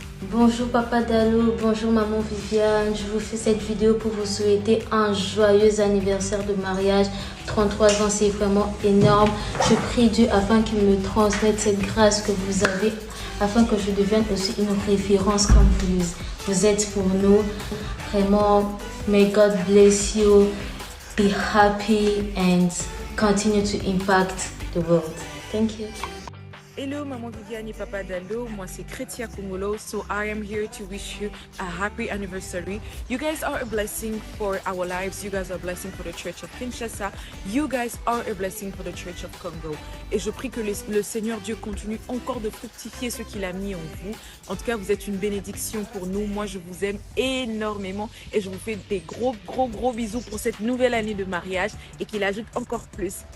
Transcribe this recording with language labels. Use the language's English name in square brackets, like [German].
[French] Bonjour Papa Dalo, bonjour Maman Viviane, je vous fais cette vidéo pour vous souhaiter un joyeux anniversaire de mariage. 33 ans, c'est vraiment énorme. Je prie Dieu afin qu'il me transmette cette grâce que vous avez, afin que je devienne aussi une référence comme vous. Vous êtes pour nous. [English] Vraiment, may God bless you, be happy and continue to impact the world. Thank you. Hello Maman Viviane et Papa Dalo, [French] moi c'est [English] Chrétia Congolo, so I am here to wish you a happy anniversary. You guys are a blessing for our lives, you guys are a blessing for the Church of Kinshasa, you guys are a blessing for the Church of Congo. [French] Et je prie que le Seigneur Dieu continue encore de fructifier ce qu'il a mis en vous. En tout cas, vous êtes une bénédiction pour nous, moi je vous aime énormément et je vous fais des gros bisous pour cette nouvelle année de mariage et qu'il ajoute encore plus.